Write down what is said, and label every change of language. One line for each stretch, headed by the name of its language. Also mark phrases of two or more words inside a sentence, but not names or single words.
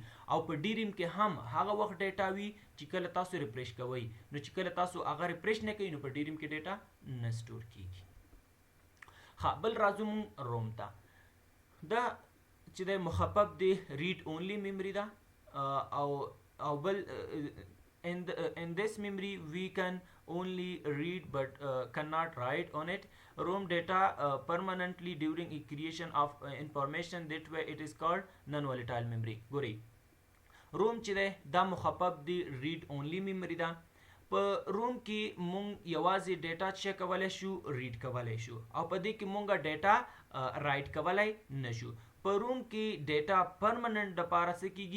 Pashto: او په DRAM کې هم هغه وخت ډیټا وي چې کله تاسو ریفریش کوئ. نو چې کله تاسو هغه ریفریش نه کوئ نو په DRAM کې ډیټا نه سٹور کیږي. ها بل راځو مونږ روم ته. دا چې د مخفف دی
English: read only memory
Pashto: ده او بل
English: in this memory we can only read but cannot write on it. ROM data permanently during creation of information, that way it is called non-volatile memory.
Pashto: ګورئ روم چې دی دا مخفف دی
English: read only memory
Pashto: ده. په روم کې مونږ یوازې ډیټا چک کولی شو، ریډ کولی شو، او په دې کې مونږ ډیټا رائټ کولی نشو. په روم کې ډیټا پرمننٹ دپاره څه کیږي؟